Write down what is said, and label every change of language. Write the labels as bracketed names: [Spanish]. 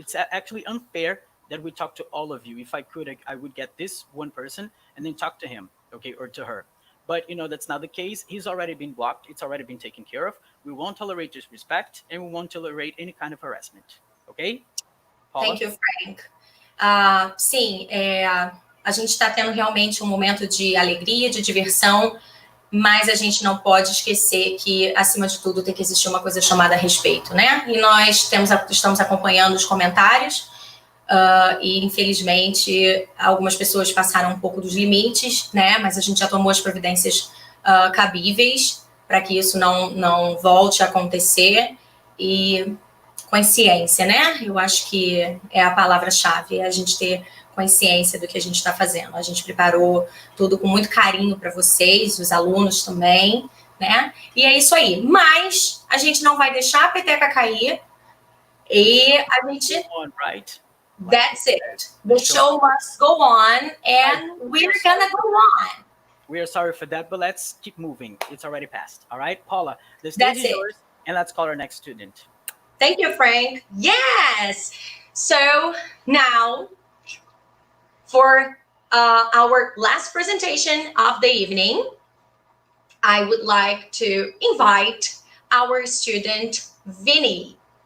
[English] Actually unfair that we talk to all of you. If I could, I would get this one person and then talk to him, okay, or to her. But that's not the case. He's already been blocked. It's already been taken care of. We won't tolerate disrespect, and we won't tolerate any kind of harassment. Okay, Thank Paula? you, Frank. [Portuguese] Sim, a gente está tendo realmente um momento de alegria, de diversão, mas a gente não pode esquecer que, acima de tudo, tem que existir uma coisa chamada respeito, né? E nós estamos acompanhando os comentários, e infelizmente algumas pessoas passaram um pouco dos limites, né? Mas a gente já tomou as providências cabíveis para que isso não volte a acontecer. E consciência, né? Eu acho que é a palavra-chave, é a gente ter consciência do que a gente está fazendo. A gente preparou tudo com muito carinho para vocês, os alunos também, né? E é isso aí. Mas a gente não vai deixar a peteca cair e a gente... [English] Right? That's it. The show must go on and we're gonna go on. We are sorry for that, but let's keep moving. It's already passed. All right, Paula, the stage is yours, and let's call our next student. Thank you, Frank. Yes. So now for our last presentation of the evening, I would like to invite our student, Vinny.